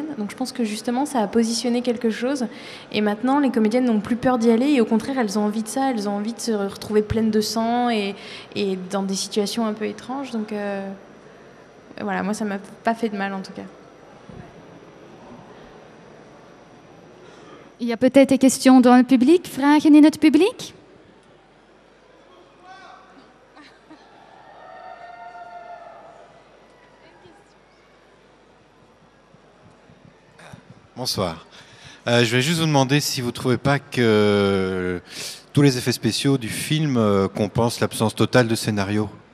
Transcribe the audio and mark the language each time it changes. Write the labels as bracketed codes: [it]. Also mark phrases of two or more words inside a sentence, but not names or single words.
[fr] Donc je pense que justement, ça a positionné quelque chose. Et maintenant, les comédiennes n'ont plus peur d'y aller. Et au contraire, elles ont envie de ça. Elles ont envie de se retrouver pleines de sang et dans des situations un peu étranges. Donc voilà, moi, ça m'a pas fait de mal en tout cas. Il y a peut-être des questions dans le public, [nl] vragen in het publiek? [fr] Bonsoir. Je vais juste vous demander si vous ne trouvez pas que tous les effets spéciaux du film compensent l'absence totale de scénario.